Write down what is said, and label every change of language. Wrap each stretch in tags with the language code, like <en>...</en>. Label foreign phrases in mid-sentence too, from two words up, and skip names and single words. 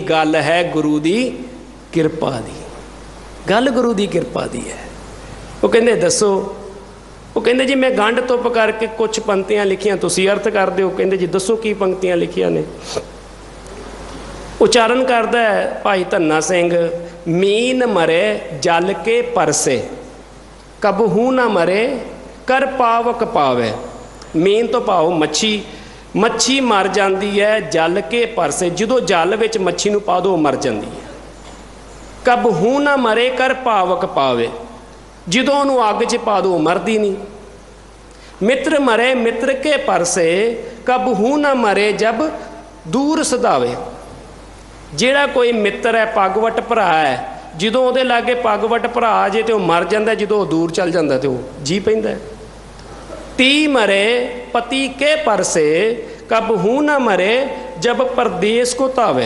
<pa>ਗੱਲ ਹੈ ਗੁਰੂ ਦੀ ਕਿਰਪਾ ਦੀ, ਗੱਲ ਗੁਰੂ ਦੀ ਕਿਰਪਾ ਦੀ ਹੈ। ਉਹ ਕਹਿੰਦੇ ਦੱਸੋ, ਉਹ ਕਹਿੰਦੇ ਜੀ ਮੈਂ ਗੰਢ ਤੁੱਪ ਕਰਕੇ ਕੁਝ ਪੰਕਤੀਆਂ ਲਿਖੀਆਂ, ਤੁਸੀਂ ਅਰਥ ਕਰ ਦਿਓ। ਕਹਿੰਦੇ ਜੀ ਦੱਸੋ ਕੀ ਪੰਕਤੀਆਂ ਲਿਖੀਆਂ ਨੇ? ਉਚਾਰਨ ਕਰਦਾ ਹੈ ਭਾਈ ਧੰਨਾ ਸਿੰਘ,</pa> <bra>मीन मरे जल के परसे, कबहू ना मरे कर पावक पावे।</bra> <pa>ਮੀਨ ਤੋਂ ਭਾਵ ਮੱਛੀ, ਮੱਛੀ</pa> <hi>मर जाती है जल के परसे,</hi> <pa>ਜੋ ਜਲ ਵਿੱਚ ਮੱਛੀ ਨੂੰ ਪਾ ਦਿਓ</pa> <hi>मर जाती है।</hi> <bra>कबहू ना मरे कर पावक पावे,</bra> <pa>ਜੋ ਉਹਨਾਂ ਨੇ ਅੱਗ ਚ ਪਾ ਦਿਓ ਮਰਦੀ ਨਹੀਂ।</pa> <bra>मित्र मरे मित्र के परसे, कबहू ना मरे जब दूर सधावे।</bra> <pa>ਜਿਹੜਾ ਕੋਈ ਮਿੱਤਰ ਹੈ, ਪੱਗਵਟ ਭਰਾ ਹੈ, ਜਦੋਂ ਉਹਦੇ ਲਾਗੇ ਪੱਗਵਟ ਭਰਾ ਆ ਜੇ ਤੇ ਉਹ ਮਰ ਜਾਂਦਾ, ਜਦੋਂ ਉਹ ਦੂਰ ਚੱਲ ਜਾਂਦਾ ਤੇ ਉਹ ਜੀ ਪੈਂਦਾ।</pa> <bra>ਤੀ ਮਰੇ ਪਤੀ ਕੇ ਪਰਸੇ ਕਬ ਹੂੰ ਨਾ ਮਰੇ ਜਬ ਪਰਦੇਸ ਕੋ ਧਾਵੇ।</bra>